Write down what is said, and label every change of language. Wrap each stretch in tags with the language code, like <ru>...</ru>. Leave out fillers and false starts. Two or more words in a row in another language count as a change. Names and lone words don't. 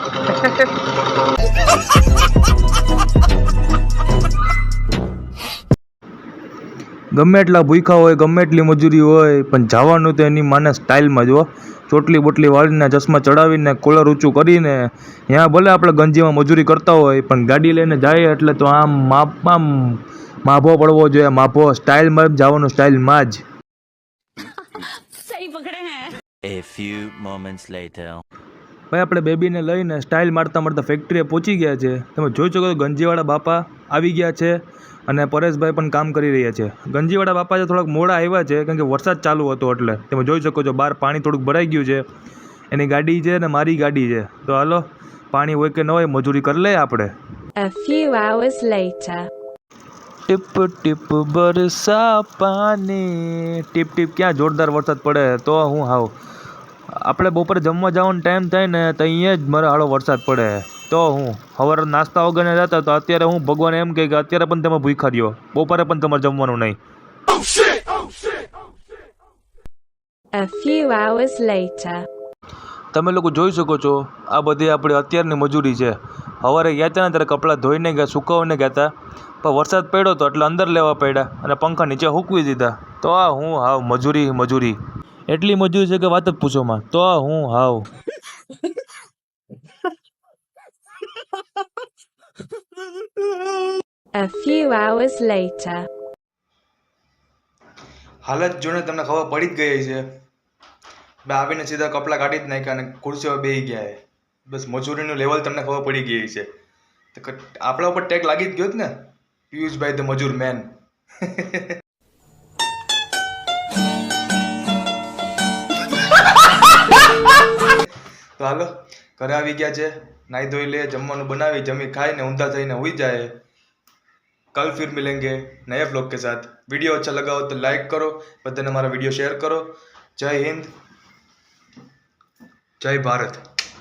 <gu>ગમે એટલા ભૂખા હોય, ગમે એટલી મજૂરી હોય, પણ જવાનું તો એની માને સ્ટાઇલમાં જો. ચોટલી બોટલી વાળીને, ચશ્મા ચડાવીને, કોલર ઊંચું કરીને, ત્યાં ભલે આપણે ગંજીમાં મજૂરી કરતા હોય પણ ગાડી લઈને જાય એટલે તો આમ માભો પડવો જોઈએ. માભો સ્ટાઇલમાં જવાનું, સ્ટાઇલમાં જ.</gu> <hi>सही पकड़े है.</hi> <en>A few moments later.</en> <gu>ભાઈ આપણે બેબીને લઈને સ્ટાઇલ મારતા ફેક્ટરીએ પહોંચી ગયા છે. તમે જોઈ શકો છો ગંજીવાળા બાપા આવી ગયા છે અને પરેશભાઈ પણ કામ કરી રહ્યા છે. ગંજીવાળા બાપા જે થોડાક મોડા આવ્યા છે કેમ કે વરસાદ ચાલુ હતો એટલે. તમે જોઈ શકો છો બહાર પાણી થોડુંક ભરાઈ ગયું છે. એની ગાડી છે ને મારી ગાડી છે. તો હાલો પાણી હોય કે ન હોય મજૂરી કરી લે આપણે.</gu> <en>A few hours later.</en> <hi>टिप टिप बरसा पानी.</hi> <gu>ટીપ ટીપ ક્યાં જોરદાર વરસાદ પડે. તો હું હાવ આપણે બપોરે જમવા જવાનો ટાઈમ થાય ને તો અહીંયા જ મારે હાલો વરસાદ પડે. તો હું સવારે નાસ્તા વગરને જતા તો અત્યારે હું ભગવાન એમ કહે કે અત્યારે પણ તમે ભૂખા રહ્યો, બપોરે પણ તમારે જમવાનું નહીં.</gu> <en>A few hours later.</en> <gu>તમે લોકો જોઈ શકો છો આ બધી આપણી અત્યારની મજૂરી છે. સવારે ગયા હતા ને ત્યારે કપડાં ધોઈને ગયા, સુકાવને ગયા હતા, પણ વરસાદ પડ્યો હતો એટલે અંદર લેવા પડ્યા અને પંખા નીચે સૂકવી દીધા. તો આ હું હાવ મજૂરી એટલી મજૂરી છે કે વાત જ પૂછોમાં. તો આ હું હાવ</gu> <en>A few hours later.</en> <gu>હાલત જોઈને તમને ખબર પડી જ ગઈ છે. બે આવીને સીધા કપડાં કાઢી જ નાખ્યા અને ખુરશીઓ બેસી ગયા છે. બસ મજૂરીનું લેવલ તમને ખબર પડી ગઈ છે. તો આપણા ઉપર ટેગ લાગી જ ગયો જ ને, પિયુષભાઈ ધ મજૂર મેન. તો હાલો ઘરે આવી ગયા છે, નાહી ધોઈ લે, જમવાનું બનાવી, જમી ખાઈને ઊંધા થઈને હુઈ જાય.</gu> <hi>कल फिर मिलेंगे नए व्लॉग के साथ. वीडियो अच्छा लगा हो तो लाइक करो, बधाने हमारा वीडियो शेयर करो. जय हिंद, जय भारत.</hi>